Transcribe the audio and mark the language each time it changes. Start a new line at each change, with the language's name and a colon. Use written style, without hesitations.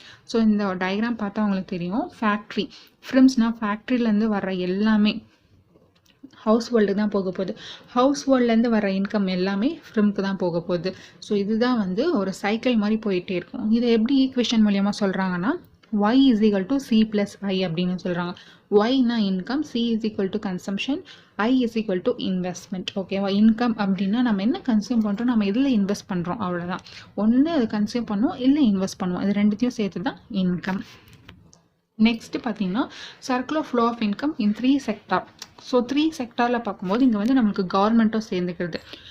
Tamil: So இந்த diagram பார்த்தா அவங்களுக்கு தெரியும். ஃபேக்ட்ரி, ஃப்ரிம்ஸ்னால் ஃபேக்ட்ரியிலேருந்து வர்ற எல்லாமே ஹவுஸ் ஹோல்டுக்கு தான் போக போகுது. ஹவுஸ் ஹோல்ட்லேருந்து வர இன்கம் எல்லாமே ஃப்ரிம்க்கு தான் போக போகுது. ஸோ இதுதான் வந்து ஒரு சைக்கிள் மாதிரி போயிட்டே இருக்கும். இதை எப்படி ஈக்குவேஷன் மூலியமாக சொல்கிறாங்கன்னா
English: y is equal to c plus i
Tamil: அப்படின்னு சொல்கிறாங்க. yனா income,
English: c is equal to consumption, i is equal to investment.
Tamil: ஓகேவா? இன்கம் அப்படின்னா நம்ம என்ன கன்சியூம் பண்ணுறோம், நம்ம இதில் இன்வெஸ்ட் பண்ணுறோம், அவ்வளோதான். ஒன்று அதை கன்சியூம் பண்ணுவோம், இல்லை இன்வெஸ்ட் பண்ணுவோம். இது ரெண்டுத்தையும் சேர்த்து தான் இன்கம். நெக்ஸ்ட்டு பார்த்தீங்கன்னா circular flow of income in 3 sector. So 3 செக்டாரில் பார்க்கும்போது இங்கே வந்து நம்மளுக்கு கவர்மெண்ட்டும் சேர்ந்துக்கிறது.